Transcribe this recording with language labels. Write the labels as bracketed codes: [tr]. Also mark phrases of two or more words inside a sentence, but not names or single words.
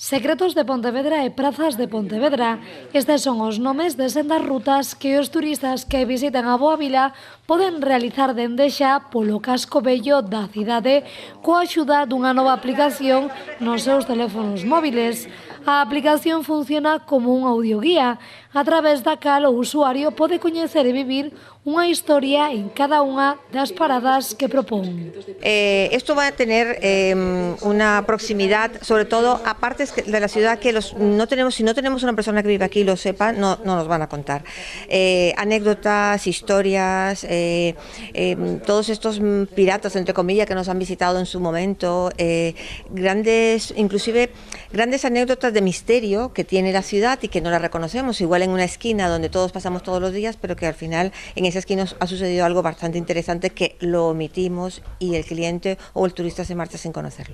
[gl] Secretos de Pontevedra e Prazas de Pontevedra. Estes son os nomes de sendas rutas que os turistas que visiten a Boa Vila poden realizar dende xa polo casco vello da cidade coa axuda dunha nova aplicación nos seus teléfonos móviles. A aplicación funciona como un audioguía, a través da cal o usuario pode coñecer e vivir unha historia en cada unha das paradas que propón. [es] Esto va a tener una proximidad, sobre todo a partes de la ciudad que si no tenemos una persona que vive aquí y lo sepa, no nos van a contar. Anécdotas, historias, todos estos piratas, entre comillas, que nos han visitado en su momento, inclusive grandes anécdotas de misterio que tiene la ciudad y que no la reconocemos, igual en una esquina donde todos pasamos todos los días, pero que al final en esa esquina ha sucedido algo bastante interesante que lo omitimos y el cliente o el turista se marcha sin conocerlo.